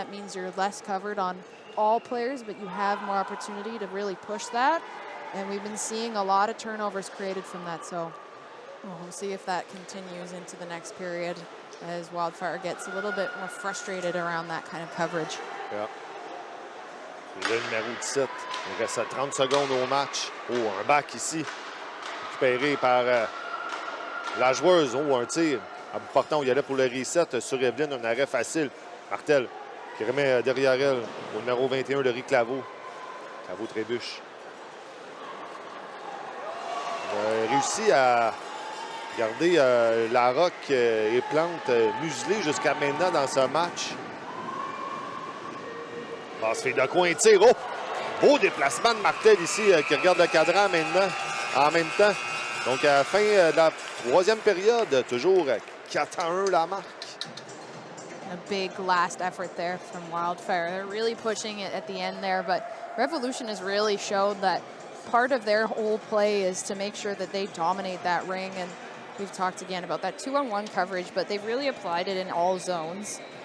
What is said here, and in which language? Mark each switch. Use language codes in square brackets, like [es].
[en] That means you're less covered on all players, but you have more opportunity to really push that. And we've been seeing a lot of turnovers created from that, so we'll see if that continues into the next period as Wildfire gets a little bit more frustrated around that kind of coverage. Yeah. [fr] Le numéro 17. Il reste à 30 secondes au match. Oh, un back ici. Récupéré par la joueuse. Oh, un tir. À bout portant, il y allait pour le reset sur Evelyne. Un arrêt facile. Martel qui remet derrière elle au numéro 21, Laurie Claveau. Claveau trébuche. Réussi à garder Larocque et Plante muselés jusqu'à maintenant dans ce match. Passe fait de coin, tir. Oh! Beau déplacement de Martel ici qui regarde le cadran maintenant, en même temps. Donc à la fin de la troisième période, toujours 4-1 la marque. [en] A big last effort there from Wildfire. They're really pushing it at the end there, but Revolution has really showed that part of their whole play is to make sure that they dominate that ring, and we've talked again about that 2-on-1 coverage, but they've really applied it in all zones.